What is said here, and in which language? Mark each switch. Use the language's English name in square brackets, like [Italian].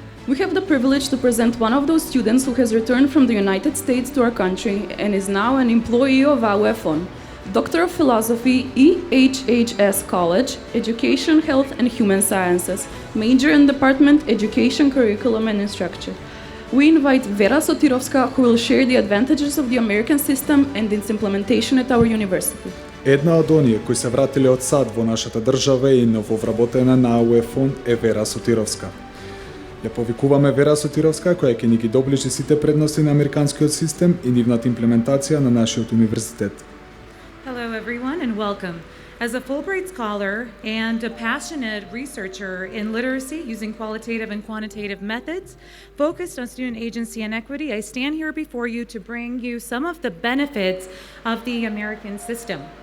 [English] We have the privilege to present one of those students who has returned from the United States to our country and is now an employee of AUEFON, Doctor of Philosophy, EHHS College, Education, Health and Human Sciences, major in Department Education, Curriculum and Instruction. We invite Vera Sotirovska, who will share the advantages of the American system and its implementation at our university. [Macedonian] Една од оние кои се вратиле од САД во нашата држава и нововработена на AUEFON е Вера Сотировска. Ја повикуваме Вера Сотировска, која ќе ни ги доближи сите предности на американскиот систем и нивната имплементација на нашиот универзитет. [English] Hello, everyone, and welcome. As a Fulbright scholar and a passionate researcher in literacy using qualitative and quantitative methods focused on student agency and equity, I stand here before you to bring you some of the benefits of the American system.